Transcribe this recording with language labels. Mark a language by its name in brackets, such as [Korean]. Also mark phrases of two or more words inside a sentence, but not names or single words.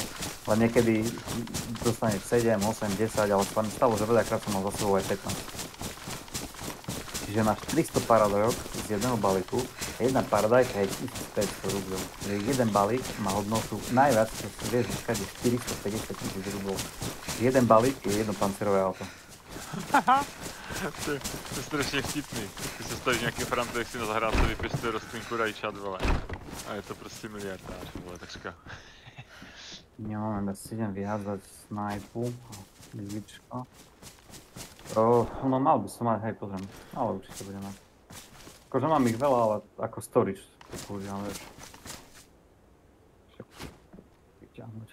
[Slovak] Ale niekedy dostaneš 7, 8, 10, ale sa mi stalo, že veľakrát som mal za sebou aj 15. Čiže máš 300 paradajok z jedného balíku, jedna paradajka je 1500 rublov. Čiže jeden balík má hodnotu najviac, čo si vieš získať, je 450 000 rublov. Jeden balík je jedno pancerové auto. [Czech] To je strašně vtipný. Ty se stavíš nějaký Francek si na zahrádce vypěstuje rostlinku rajčat, vole. A je to prostě miliardář, vole, takřka. [Slovak] Ja mám, ja si idem vyhádzať snajpu. Vidičko. No mal by som mať, hej, pozriem. Ale určite budem mať. Akože mám ich veľa, ale ako storage to používam, vieš. Vyťahnuť.